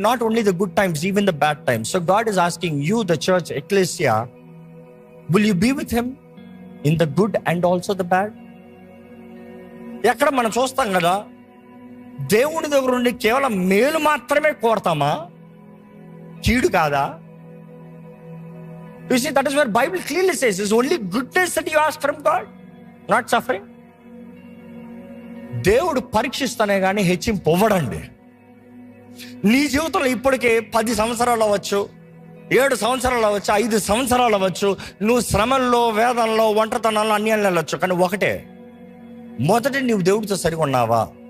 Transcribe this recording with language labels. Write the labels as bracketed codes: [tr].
[en] Not only the good times, even the bad times. So God is asking you, the church, ecclesia, will you be with him in the good and also the bad? [te] ఎక్కడ మనం చూస్తాం కదా, దేవుడి దగ్గర నుండి కేవలం మేలు మాత్రమే కోరతామా, కీడు కాదా? [en] You see, that is where Bible clearly says it's only goodness that you ask from God, not suffering. [te] దేవుడు పరీక్షిస్తానే కానీ హెచ్చింపు ఇవ్వడండి. నీ జీవితంలో ఇప్పటికే 10 సంవత్సరాలు అవ్వచ్చు, 7 సంవత్సరాలు అవ్వచ్చు, 5 సంవత్సరాలు అవ్వచ్చు, నువ్వు శ్రమల్లో, వేదనలో, ఒంటరితనంలో అన్యాయాలు వెళ్ళొచ్చు. కానీ ఒకటే, మొదటి నువ్వు దేవుడితో సరిగా ఉన్నావా?